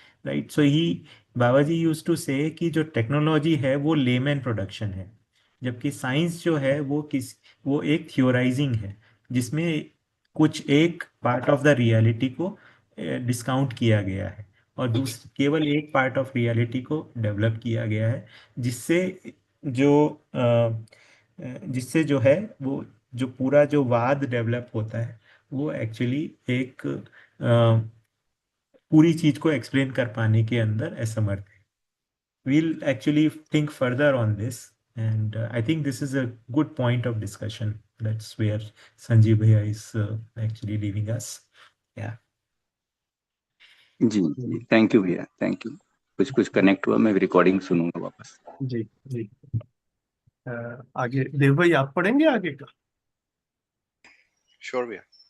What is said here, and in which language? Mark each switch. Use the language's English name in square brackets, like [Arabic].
[English] right, so he Baba ji use to say [Hindi] कि जो टेक्नोलॉजी है वो लेमैन प्रोडक्शन है, जबकि साइंस जो है वो एक थियोराइजिंग है, जिसमें कुछ एक पार्ट ऑफ द रियलिटी को डिस्काउंट किया गया है, और केवल एक पार्ट ऑफ रियलिटी को डेवलप किया गया है, जिससे जो जिससे जो है वो जो पूरा जो वाद डेवलप होता है वो एक्चुअली एक पूरी चीज को एक्सप्लेन कर पाने के अंदर असमर्थ है। [English] We'll actually think further on this, and I think this is a good point of discussion. That's where Sanjeev Bhaiya is actually leaving us. Yeah. [Hindi] Ji ji, [English] Thank you भैया, thank you. [Hindi] कुछ कुछ connect हुआ, मैं recording सुनूंगा वापस। जी जी। आगे देव भाई आप पढ़ेंगे आगे का? [English] Sure भैया।